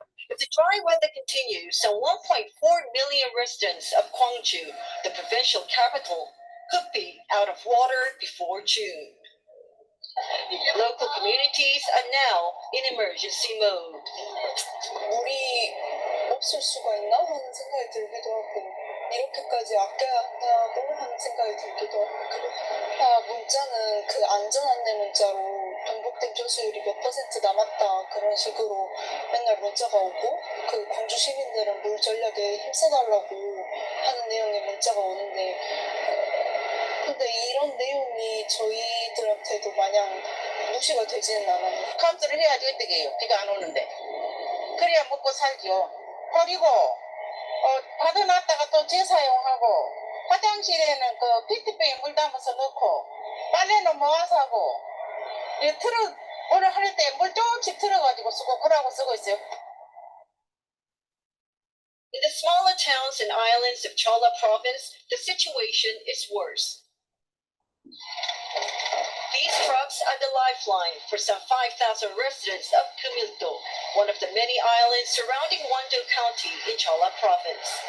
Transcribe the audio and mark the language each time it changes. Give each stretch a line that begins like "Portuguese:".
English: If the dry weather continues, some 1.4 million residents of Gwangju, the provincial capital, could be out of water before June. Local communities are now in emergency mode.
Korean: 물이 없을 수가 있나 하는 생각이 들기도 하고 이렇게까지 아껴야 한다고 하는 생각이 들기도 하고 문자는 그 안전 안내 문자로 동복댐 조수율이 몇 % 남았다 그런 식으로 맨날 문자가 오고 그 광주 시민들은 물 전략에 힘써달라고 하는 내용의 문자가 오는데 근데 이런 내용이 저희들한테도 마냥 무시가 되지는 않아요. 카운트를 해야지 어떻게 해요? 비가 안 오는데. 그래야 먹고 살죠. 그리고 받아놨다가 또 재사용하고 화장실에는 그 PT병에 물 담아서 넣고 빨래는 모아서 하고 틀어 오늘 할 때 물 조금씩 틀어가지고 쓰고 그러고 쓰고 있어요.
English: In the smaller towns and islands of Cholla province, the situation is worse. These trucks are the lifeline for some 5,000 residents of Kumildo, one of the many islands surrounding Wando County in Cholla province.